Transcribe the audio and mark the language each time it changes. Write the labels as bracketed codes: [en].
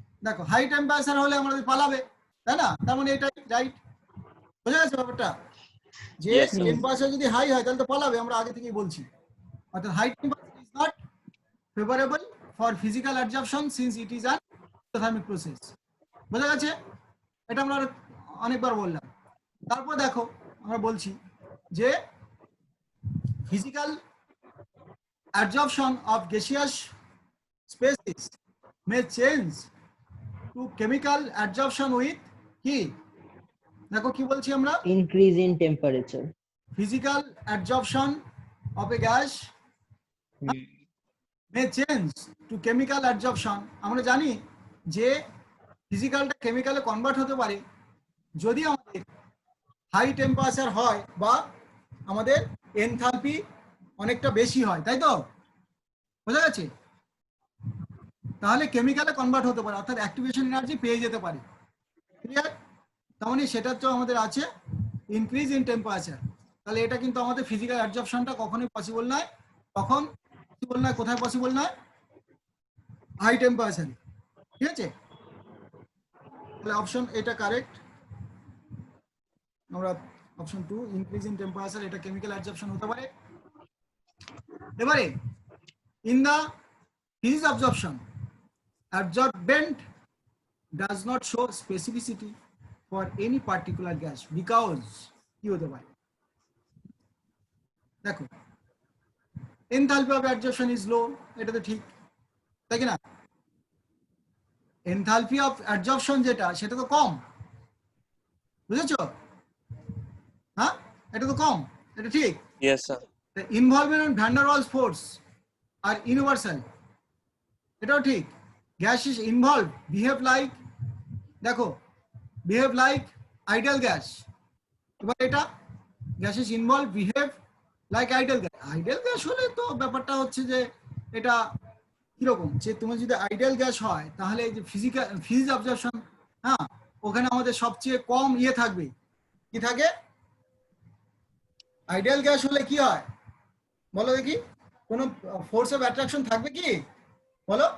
[bn] দেখো high temperature হলে আমাদের পালাবে, তাই না? তার মানে এটাই রাইট। বোঝা গেছে ব্যাপারটা? যে [en] Yes, sir. [bn] টেম্পারেচার যদি হাই হয় তাহলে তো পালাবে, আমরা আগে থেকেই বলছি। [en] অর্থাৎ high temperature is not favourable for physical adsorption since it is an exothermic process. [bn] বোঝা গেছে? এটা আমরা অনেকবার বললাম। তারপর দেখো আমরা বলছি যে [en] physical adsorption of gaseous species may change to chemical adsorption with [bn] কি, দেখো কি বলছি আমরা, [en] Increase in temperature. physical adsorption of a gas may change to chemical adsorption। [bn] আমরা জানি যে ফিজিক্যালটা কেমিক্যালে কনভার্ট হতে পারে যদি আমাদের হাই টেম্পারেচার হয় বা আমাদের এনথালপি অনেকটা বেশি হয়, তাই তো? বোঝা গেছে? তাহলে কেমিক্যালে কনভার্ট হতে পারে, অর্থাৎ অ্যাক্টিভেশন এনার্জি পেয়ে যেতে পারে। ক্লিয়ার? তার মানে সেটা তো আমাদের আছে ইনক্রিজ ইন টেম্পারেচার। তাহলে এটা কিন্তু আমাদের ফিজিক্যাল অ্যাডজর্পশনটা কখনোই পসিবল নয়। কখন পসিবল নয়, কোথায় পসিবল নয়? হাই টেম্পারেচারে, ঠিক আছে? তাহলে অপশন এটা কারেক্ট। আমরা অপশন 2 ইনক্রিজ ইন টেম্পারেচার, এটা কেমিক্যাল অ্যাডজর্পশন হতে পারে। [en] এবারে in the physics absorption absorbent does not show specificity for any particular gas because [bn] কি হতে পারে? দেখো [en] enthalpy of adsorption is low, [bn] এটা তো ঠিক, তাই কি না? [en] enthalpy of adsorption [bn] যেটা সেটা তো কম, বুঝেছো? হ্যাঁ, এটা তো কম, এটা ঠিক। [en] Yes, sir. The involvement of van der Waals force are universal, [bn] এটাও ঠিক। [en] Gases involved behave like, দেখো behave like ideal gas। [bn] এবার এটা [en] gases involved behave like ideal gas [bn] হলে তো ব্যাপারটা হচ্ছে যে এটা কিরকম, যে তুমি যদি আইডিয়াল গ্যাস হয় তাহলে এই যে ফিজিক্স অবজারভেশন, হ্যাঁ, ওখানে আমাদের সবচেয়ে কম ইয়ে থাকবে, কি থাকে? আইডিয়াল গ্যাস হলে কি হয় বলো দেখি, [en] কোনো force of attraction [bn] থাকবে কি বলো?